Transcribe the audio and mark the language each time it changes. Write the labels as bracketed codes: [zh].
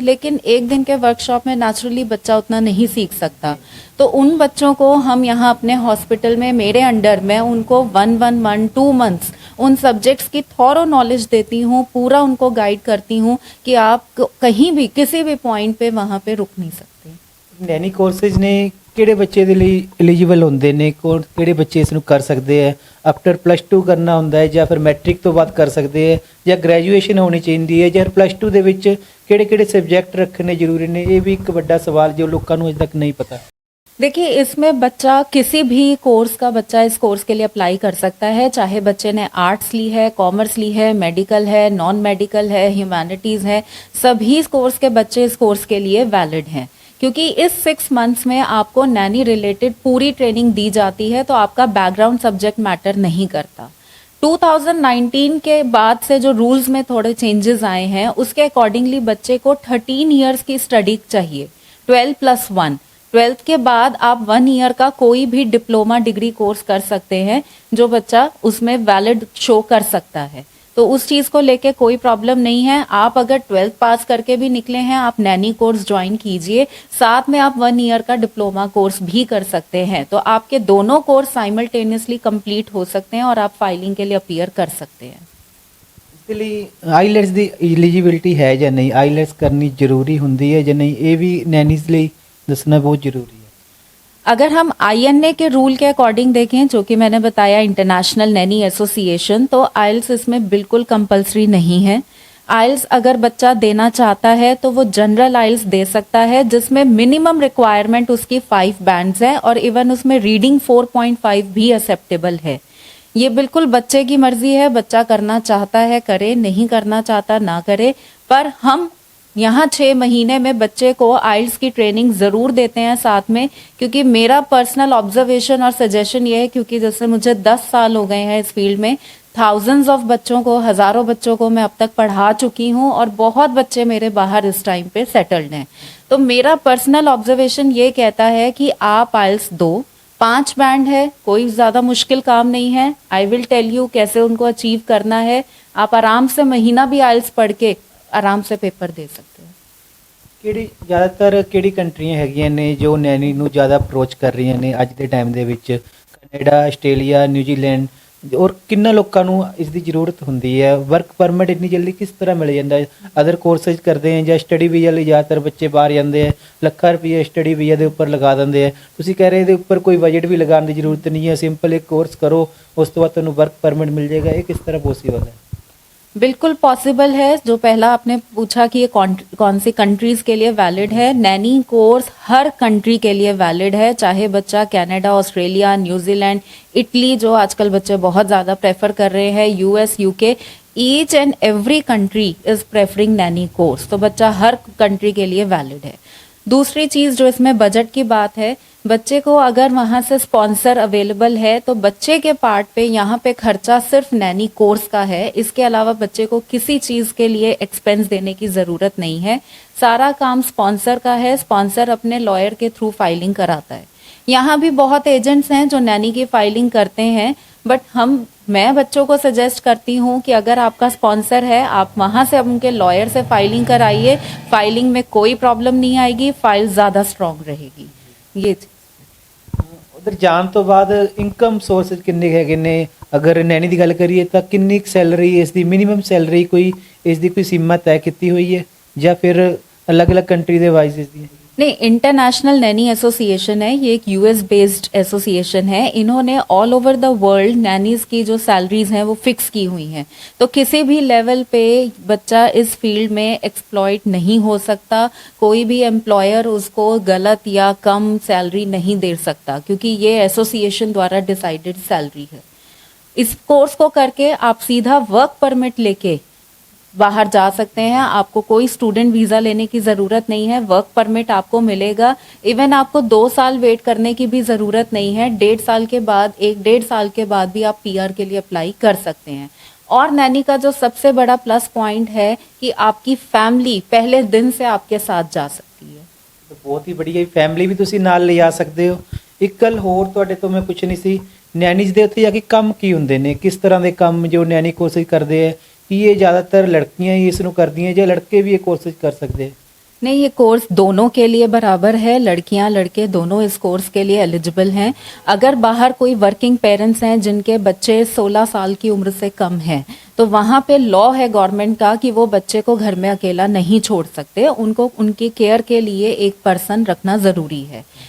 [hi] लेकिन एक दिन के वर्कशॉप में नेचुरली बच्चा उतना नहीं सीख सकता, तो उन बच्चों को हम यहाँ अपने हॉस्पिटल में, मेरे अंडर में, उनको 1 मंथ 2 मंथ्स उन सब्जेक्ट्स की थॉरो नॉलेज देती हूँ, पूरा उनको गाइड करती हूँ कि आप कहीं भी किसी भी पॉइंट पे वहाँ पे रुक नहीं सकते। [pa] नैनी कोर्सेज ने ਕਿਹੜੇ ਬੱਚੇ ਦੇ ਲਈ ਐਲੀਜੀਬਲ ਹੁੰਦੇ ਨੇ, ਕਿਹੜੇ ਬੱਚੇ ਇਸ ਨੂੰ ਕਰ ਸਕਦੇ ਆ? ਆਫਟਰ +2 ਕਰਨਾ ਹੁੰਦਾ ਹੈ ਜਾਂ ਫਿਰ ਮੈਟ੍ਰਿਕ ਤੋਂ ਬਾਅਦ ਕਰ ਸਕਦੇ ਹੈ ਜਾਂ ਗ੍ਰੈਜੂਏਸ਼ਨ ਹੋਣੀ ਚਾਹੀਦੀ ਹੈ ਜਾਂ +2 ਦੇ ਵਿੱਚ ਕਿਹੜੇ-ਕਿਹੜੇ ਸਬਜੈਕਟ ਰੱਖਣੇ ਜ਼ਰੂਰੀ ਨੇ? ਇਹ ਵੀ ਇੱਕ ਵੱਡਾ ਸਵਾਲ ਜੋ ਲੋਕਾਂ ਨੂੰ ਅਜੇ तक नहीं पता। [hi] देखिए, इसमें बच्चा किसी भी कोर्स का बच्चा इस कोर्स के लिए अप्लाई कर सकता है, चाहे बच्चे ने आर्ट्स ली है, कॉमर्स ली है, मेडिकल है, नॉन मेडिकल है, ह्यूमैनिटीज़ है, सभी कोर्स के बच्चे इस कोर्स के लिए वैलिड हैं, क्योंकि इस 6 मंथ्स में आपको नैनी रिलेटेड पूरी ट्रेनिंग दी जाती है, तो आपका बैकग्राउंड सब्जेक्ट मैटर नहीं करता। 2019 के बाद से जो रूल्स में थोड़े चेंजेस आए हैं, उसके अकॉर्डिंगली बच्चे को 13 ईयर्स की स्टडी चाहिए, 12+1। 12th के बाद आप 1 ईयर का कोई भी डिप्लोमा डिग्री कोर्स कर सकते हैं, जो बच्चा उसमें वैलिड शो कर सकता है। तो उस चीज को लेके कोई प्रॉब्लम नहीं है। आप अगर 12th पास करके भी निकले हैं, आप नैनी कोर्स ज्वाइन कीजिए, साथ में आप 1 ईयर का डिप्लोमा कोर्स भी कर सकते हैं। तो आपके दोनों कोर्स साइमल्टेनियसली कंप्लीट हो सकते हैं और आप फाइलिंग के लिए अपीयर कर सकते हैं। [pa] ਇਸ ਲਈ ਆਈਲੈਟਸ ਦੀ ਐਲੀਜੀਬਿਲਟੀ ਹੈ ਜਾਂ ਨਹੀਂ, ਆਈਲੈਟਸ ਕਰਨੀ ਜ਼ਰੂਰੀ ਹੁੰਦੀ ਹੈ ਜਾਂ ਨਹੀਂ, ਇਹ ਵੀ ਨੈਨੀਜ਼ ਲਈ ਦੱਸਣਾ ਬਹੁਤ ਜ਼ਰੂਰੀ है। [hi] अगर हम आईएनए के रूल के अकॉर्डिंग देखें, जो कि मैंने बताया इंटरनेशनल नैनी एसोसिएशन, तो आइल्स इसमें बिल्कुल कंपलसरी नहीं है। आइल्स अगर बच्चा देना चाहता है तो वो जनरल आइल्स दे सकता है, जिसमें मिनिमम रिक्वायरमेंट उसकी 5 बैंड्स है और इवन उसमें रीडिंग 4.5 भी एक्सेप्टेबल है। ये बिल्कुल बच्चे की मर्जी है, बच्चा करना चाहता है करे, नहीं करना चाहता ना करे। पर हम यहाँ 6 महीने में बच्चे को आइल्स की ट्रेनिंग जरूर देते हैं साथ में, क्योंकि मेरा पर्सनल ऑब्जर्वेशन और सजेशन ये है, क्योंकि जैसे मुझे 10 साल हो गए हैं इस फील्ड में, थाउजेंड्स ऑफ बच्चों को, हजारों बच्चों को मैं अब तक पढ़ा चुकी हूँ और बहुत बच्चे मेरे बाहर इस टाइम पे सेटल्ड हैं। तो मेरा पर्सनल ऑब्जर्वेशन ये कहता है कि आप आइल्स दो, 5 बैंड है, कोई ज्यादा मुश्किल काम नहीं है। आई विल टेल यू कैसे उनको अचीव करना है। आप आराम से महीना भी आइल्स पढ़ के आराम से पेपर दे सकते हैं। [pa] ਕਿਹੜੀ ਜ਼ਿਆਦਾਤਰ ਕਿਹੜੀ ਕੰਟਰੀਆਂ ਹੈਗੀਆਂ ਨੇ ਜੋ ਨੈਨੀ ਨੂੰ ਜ਼ਿਆਦਾ ਅਪਰੋਚ ਕਰ ਰਹੀਆਂ ਨੇ ਅੱਜ ਦੇ ਟਾਈਮ ਦੇ ਵਿੱਚ? ਕੈਨੇਡਾ, ਆਸਟ੍ਰੇਲੀਆ, ਨਿਊਜ਼ੀਲੈਂਡ, ਔਰ ਕਿੰਨਾ ਲੋਕਾਂ ਨੂੰ ਇਸ ਦੀ ਜ਼ਰੂਰਤ ਹੁੰਦੀ ਹੈ? ਵਰਕ ਪਰਮਿਟ ਇੰਨੀ ਜਲਦੀ ਕਿਸ ਤਰ੍ਹਾਂ ਮਿਲ ਜਾਂਦਾ ਹੈ? ਅਦਰ ਕੋਰਸਿਸ ਕਰਦੇ ਹੈ ਜਾਂ ਸਟੱਡੀ ਵੀਜ਼ਾ ਲਈ ਜ਼ਿਆਦਾਤਰ ਬੱਚੇ ਬਾਹਰ ਜਾਂਦੇ ਹੈ, ਲੱਖਾਂ ਰੁਪਏ ਸਟੱਡੀ ਵੀਜ਼ਾ ਦੇ ਉੱਪਰ ਲਗਾ ਦਿੰਦੇ ਹੈ। ਤੁਸੀਂ ਕਹਿ ਰਹੇ ਇਹਦੇ ਉੱਪਰ ਕੋਈ ਬਜਟ ਵੀ ਲਗਾਉਣ ਦੀ ਜ਼ਰੂਰਤ ਨਹੀਂ ਹੈ, ਸਿੰਪਲ ਇੱਕ ਕੋਰਸ ਕਰੋ, ਉਸ ਤੋਂ ਬਾਅਦ ਤੁਹਾਨੂੰ ਵਰਕ ਪਰਮਿਟ ਮਿਲ ਜਾਏਗਾ। ਇਹ ਕਿਸ ਤਰ੍ਹਾਂ ਪੋਸੀਬਲ ਹੈ? [hi] बिल्कुल पॉसिबल है। जो पहला आपने पूछा कि ये कौन सी कंट्रीज के लिए वैलिड है, नैनी कोर्स हर कंट्री के लिए वैलिड है, चाहे बच्चा कनाडा, ऑस्ट्रेलिया, न्यूजीलैंड, इटली, जो आजकल बच्चे बहुत ज़्यादा प्रेफर कर रहे हैं, US, UK, each and every country is preferring Naini course. तो बच्चा हर कंट्री के लिए वैलिड है। दूसरी चीज़ जो इसमें बजट की बात है, बच्चे को अगर वहां से स्पॉन्सर अवेलेबल है तो बच्चे के पार्ट पे यहाँ पे खर्चा सिर्फ नैनी कोर्स का है। इसके अलावा बच्चे को किसी चीज के लिए एक्सपेंस देने की जरूरत नहीं है। सारा काम स्पॉन्सर का है। स्पॉन्सर अपने लॉयर के थ्रू फाइलिंग कराता है। यहाँ भी बहुत एजेंट्स हैं जो नैनी की फाइलिंग करते हैं, बट मैं बच्चों को सजेस्ट करती हूँ कि अगर आपका स्पॉन्सर है, आप वहां से उनके लॉयर से फाइलिंग कराइए। फाइलिंग में कोई प्रॉब्लम नहीं आएगी, फाइल ज्यादा स्ट्रांग रहेगी। ये [pa] ਉਧਰ ਜਾਣ ਤੋਂ ਬਾਅਦ ਇਨਕਮ ਸੋਰਸ ਕਿੰਨੇ ਹੈਗੇ ਨੇ? ਅਗਰ ਨੈਨੀ ਦੀ ਗੱਲ ਕਰੀਏ ਤਾਂ ਕਿੰਨੀ ਸੈਲਰੀ, ਇਸ ਦੀ ਮਿਨੀਮਮ ਸੈਲਰੀ ਕੋਈ ਇਸ ਦੀ ਕੋਈ ਸੀਮਾ ਤੈਅ ਕੀਤੀ ਹੋਈ ਹੈ ਜਾਂ ਫਿਰ ਅਲੱਗ-ਅਲੱਗ ਕੰਟਰੀ ਦੇ ਵਾਈਜ਼ ਇਸ ਦੀ? [hi] नहीं, इंटरनेशनल नैनी एसोसिएशन है, ये एक यूएस बेस्ड एसोसिएशन है। इन्होंने all over the world nannies की जो सैलरीज हैं वो फिक्स की हुई हैं। तो किसी भी लेवल पे बच्चा इस फील्ड में एक्सप्लॉइट नहीं हो सकता। कोई भी एम्प्लॉयर उसको गलत या कम सैलरी नहीं दे सकता, क्योंकि ये एसोसिएशन द्वारा डिसाइडेड सैलरी है। इस कोर्स को करके आप सीधा वर्क परमिट लेके बाहर जा सकते हैं। आपको कोई स्टूडेंट वीजा लेने की जरूरत नहीं है, वर्क परमिट आपको मिलेगा। इवन आपको 2 साल वेट करने की भी जरूरत नहीं है। 1.5 साल के बाद, 1.5 साल के बाद भी आप पीआर के लिए अप्लाई कर सकते हैं। और नैनी का जो सबसे बड़ा प्लस पॉइंट है कि आपकी फैमिली पहले दिन से आपके साथ जा सकती है। [pa] तो बहुत ही बढ़िया, फैमिली भी ਤੁਸੀਂ ਨਾਲ ਲਿਜਾ ਸਕਦੇ ਹੋ। ਇੱਕ ਗੱਲ ਹੋਰ ਤੁਹਾਡੇ ਤੋਂ ਮੈਂ ਪੁੱਛਣੀ ਸੀ, ਨੈਨੀਜ਼ ਦੇ ਉੱਥੇ ਜਾ ਕੇ ਕੰਮ ਕੀ ਹੁੰਦੇ ਨੇ? ਕਿਸ ਤਰ੍ਹਾਂ ਦੇ ਕੰਮ ਜੋ ਨੈਨੀ ਕੋਰਸਿਸ ਕਰਦੇ ਹੈ? [hi] कि ये ज़्यादातर लड़कियां ही इसनों करती हैं या लड़के भी ये कोर्सेज कर सकते हैं? नहीं, ये कोर्स दोनों के लिए बराबर है, लड़कियां लड़के दोनों इस कोर्स के लिए एलिजिबल हैं। अगर बाहर कोई वर्किंग पेरेंट्स हैं जिनके बच्चे 16 साल की उम्र से कम हैं, तो वहां पे लॉ है गवर्नमेंट का कि वो बच्चे को घर में अकेला नहीं छोड़ सकते, उनको उनकी केयर के लिए एक पर्सन रखना जरूरी है।